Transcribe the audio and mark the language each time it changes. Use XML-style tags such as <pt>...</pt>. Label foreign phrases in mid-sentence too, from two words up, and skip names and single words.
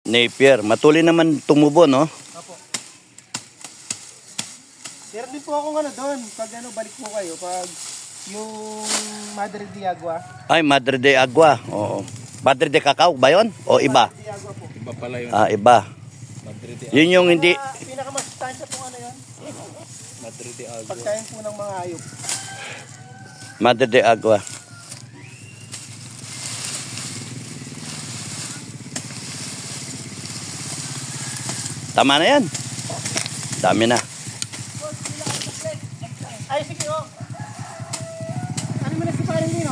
<tl>Napier. Matuloy naman tumubo, no? Opo. Meron din po akong ano doon. Pag ano, balik po kayo. Pag yung Madre de Agua. Ay, Madre de Agua. Oo. Madre de Cacao ba yun? O iba? Madre de Agua po. Iba pala yun. Ah, iba. Madre de Yun yung hindi... Pinakamasustansya po ano yun. Madre de Agua. Pagkain po ng mga hayop. Madre de Agua. Tama na yan. Dami na. Ay, sige o. Ano mo na si Paring Lino?</tl>